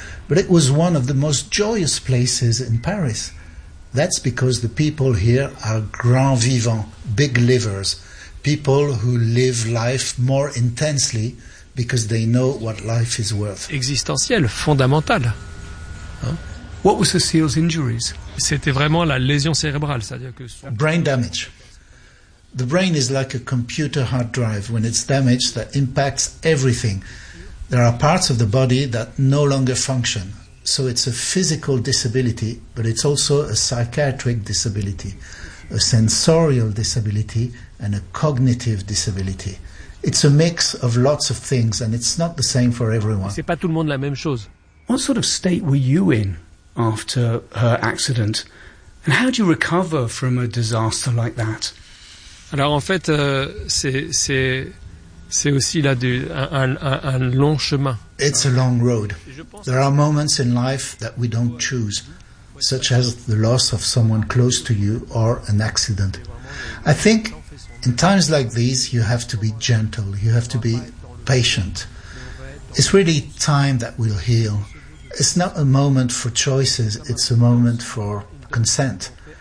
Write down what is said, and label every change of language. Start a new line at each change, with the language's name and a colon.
English: But it was one of the most joyous places in Paris. That's because the people here are grand vivants, big livers. People who live life more intensely because they know what life is worth.
French: Existentiel, fondamental.
English: What were Cécile's injuries?
French: C'était vraiment la lésion cérébrale, c'est-à-dire que...
English: Brain damage. The brain is like a computer hard drive. When it's damaged, that impacts everything. There are parts of the body that no longer function. So it's a physical disability, but it's also a psychiatric disability, a sensorial disability, and a cognitive disability. It's a mix of lots of things, and it's not the same for everyone.
French: C'est pas tout le monde la même chose.
English: What sort of state were you in after her accident? And how do you recover from a disaster like that?
French: Alors en fait, c'est aussi là un long chemin.
English: It's a long road. There are moments in life that we don't choose, such as the loss of someone close to you or an accident. I think in times like these, you have to be gentle, you have to be patient. It's really time that will heal. It's not a moment for choices, it's a moment for consent.